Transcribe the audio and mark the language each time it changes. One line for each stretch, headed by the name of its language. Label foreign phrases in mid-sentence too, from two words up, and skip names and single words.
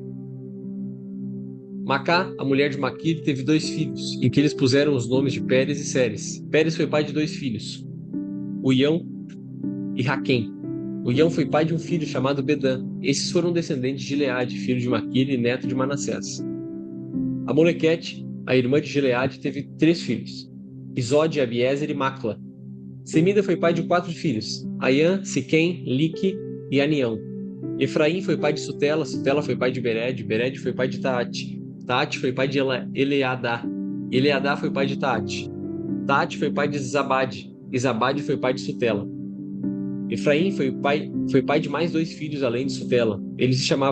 Portuguese: Macá, a mulher de Maquir, teve 2 filhos, em que eles puseram os nomes de Pérez e Séres. Pérez foi pai de 2 filhos: Uião e Raquém. Uião foi pai de um filho chamado Bedã. Esses foram descendentes de Gileade, filho de Maquir e neto de Manassés. A Molequete, a irmã de Gileade, teve 3 filhos: Isode, Abiezer e Macla. Semida foi pai de 4 filhos: Aiã, Siquém, Lique e Anião. Efraim foi pai de Sutela. Sutela foi pai de Bered. Bered foi pai de Taate. Taate foi pai de Eleadá. Eleadá foi pai de Taate. Taate foi pai de Zabade. E Zabade foi pai de Sutela. Efraim foi pai de mais 2 filhos além de Sutela.